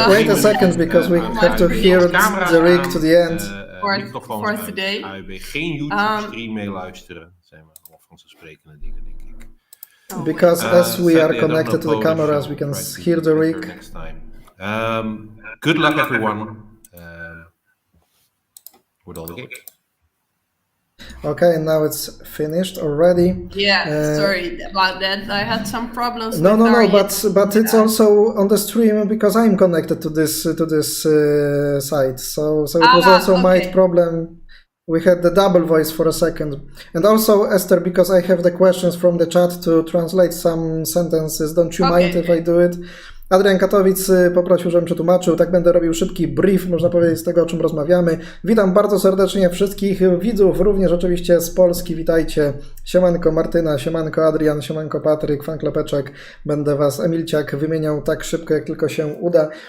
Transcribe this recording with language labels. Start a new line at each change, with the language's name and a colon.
English: wait a second, because we have to hear the Rick to the end. For today.
Dutch: AUB, geen YouTube-stream meeluisteren. Dat zijn allemaal vanzelfsprekende dingen, denk ik.
English: Because as we are connected to the cameras, we can hear the Rick. Next time. Good luck, everyone. With all the games. Okay, now it's finished already. Yeah, sorry about that. I had some problems. No, with but it's also on the stream because I'm connected to this site. So it was also my problem. We had the double voice for a second. And also, Esther, because I have the questions from the chat to translate some sentences, don't you mind if I do it?
Polish: Adrian Katowic poprosił, żebym przetłumaczył. Tak będę robił szybki brief, można powiedzieć, z tego, o czym rozmawiamy. Witam bardzo serdecznie wszystkich widzów, również oczywiście z Polski. Witajcie. Siemanko Martyna, siemanko Adrian, siemanko Patryk, Fanklepeczek. Będę was, Emilciak, wymieniał tak szybko, jak tylko się uda.